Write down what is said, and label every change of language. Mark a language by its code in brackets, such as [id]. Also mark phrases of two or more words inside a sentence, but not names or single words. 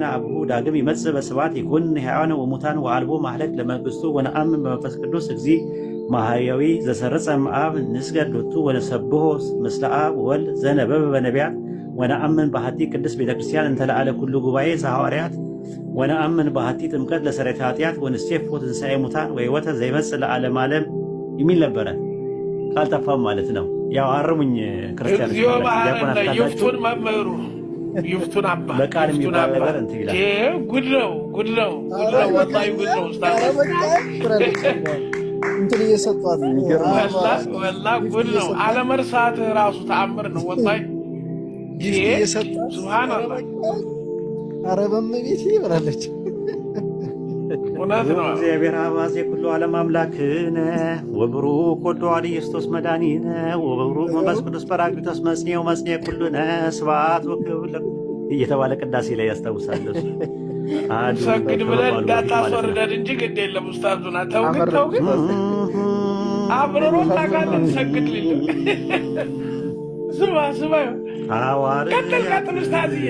[gez] አብሁ ዳግም ይመጽእ በስብሐት ይኩን ሕያዋነ ወሙታን ወአልቦ ማህለቅ ለመንግሥቱ ወነአምን በመንፈስ ቅዱስ እግዚእ ማህያዊ ዘሰርጸ እምአብ ንስገድ ሎቱ ወነሰብሖ ምስለ አብ ወወልድ ዘነበበ በነቢያት ወነአምን በሐቲ ቅድስት ቤተ ክርስቲያን እንተ ለዓለ ኩሉ ጉባኤ ዘሐዋርያት ወነአምን በሐቲ ጥምቀት ለሰረታ ኃጢአት ወንሴፎ ትንሣኤ ሙታን ወሕይወተ ዘይመጽእ ለዓለመ ዓለም [am] የሚል ነበረ። ካልጠፋም ማለት ነው። ያው አርሙኝ ክርስቲያኖች [gez] እግዚኦ መሐረነ ይፍቱን መምህሩ ይፍቱን አባ [am] በቃል የሚባል ነገር እንትን ይላል። ጉድ ነው ጉድ ነው ጉድ ነው ወላሂ ጉድ ነው። እንትን እየሰጧት ወላሂ ጉድ ነው። አለመርሳት ራሱ ተአምር ነው ወላሂ እየሰጧት ሱብሃንአላህ። ኧረ በእመቤቴ ብላለች። እውነት ነው። [gez] እግዚአብሔር አባዜ ኩሉ ዓለም አምላክነ ወብሩክ ወልድ ዋሕድ ኢየሱስ መድኃኒነ ወብሩክ መንፈስ ቅዱስ ጰራቅሊጦስ መጽንዔ መጽንዔ ኩልነ ስብሐት ወክብር [am] እየተባለ ቅዳሴ ላይ ያስታውሳለሁ። ሰግድ ብለን እንዳታስወርደን እንጂ ግድ የለም ኡስታዙና ተው ግን አብረሮ ታውቃለህ። ሰግድ ሊል ስማ ቀጥል ኡስታዝዬ